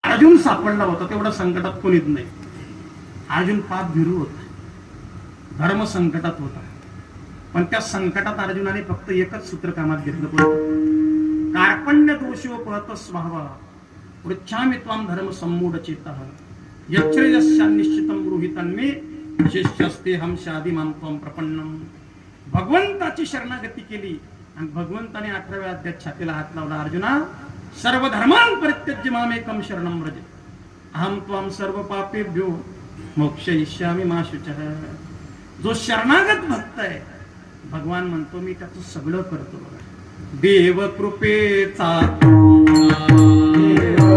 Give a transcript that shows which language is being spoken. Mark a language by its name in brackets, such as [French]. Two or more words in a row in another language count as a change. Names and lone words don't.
[Marathi] अर्जुन सापडला होता, तेवढा संकटात कोणीच नाही. अर्जुन पाप भिरू होता, धर्म संकटात होता, पण त्या संकटात अर्जुनाने फक्त एकच सूत्र कामात घेतलं होतं. [Sanskrit] कार्पण्य दोषोपहत स्वभाव पृच्छामि त्वां धर्म सम्मूढ चेतः यच्छ्रेयस्यान्निश्चितं गृहीतन्मे शिष्यस्ते हम शादी मां त्वं प्रपन्नम. [Marathi] भगवंताची शरणागती केली आणि भगवंताने 18व्या अध्यायात छातीला हात लावला. [Sanskrit] अर्जुना, सर्व धर्मान् परित्यज्य मामेकं शरणं व्रज अहं त्वां सर्व पापेभ्यो मोक्षयिष्यामि मा शुचः. [Marathi] जो शरणागत भक्त आहे, भगवान म्हणतो मी त्याचं सगळं करतो. बघा, देव कृपेचा